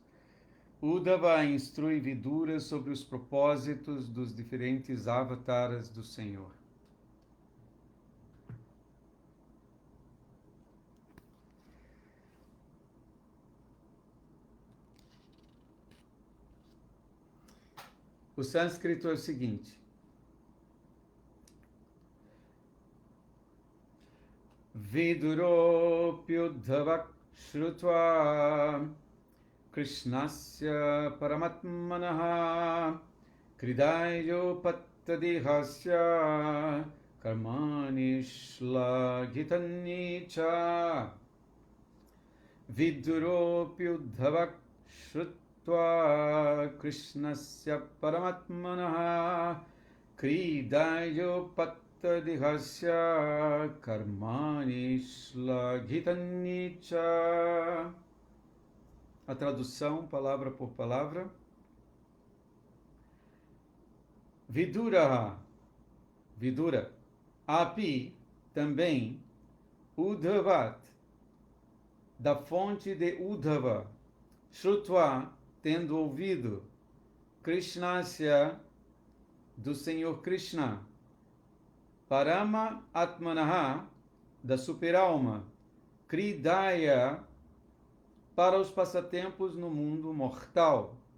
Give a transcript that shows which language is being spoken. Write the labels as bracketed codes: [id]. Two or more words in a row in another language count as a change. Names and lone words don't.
[pt] Uddhava instrui Vidura sobre os propósitos dos diferentes avataras do Senhor. O sânscrito é o seguinte: [sa] Viduropyuddhavak shrutva Krishnasya paramatmanaha kridayo pattadihasya karmani shlagitanicha Viduropyuddhavak shrutva Krishnasya paramatmanaha kridayo pattadihasya karmani shlagitanicha. [pt] A tradução, palavra por palavra. Vidura, api, também, Uddhavat, da fonte de Uddhava, Shrutva, tendo ouvido, Krishnasya, do Senhor Krishna, [sa] Parama Atmanaha, [pt] da superalma, Kridaya, para os passatempos no mundo mortal.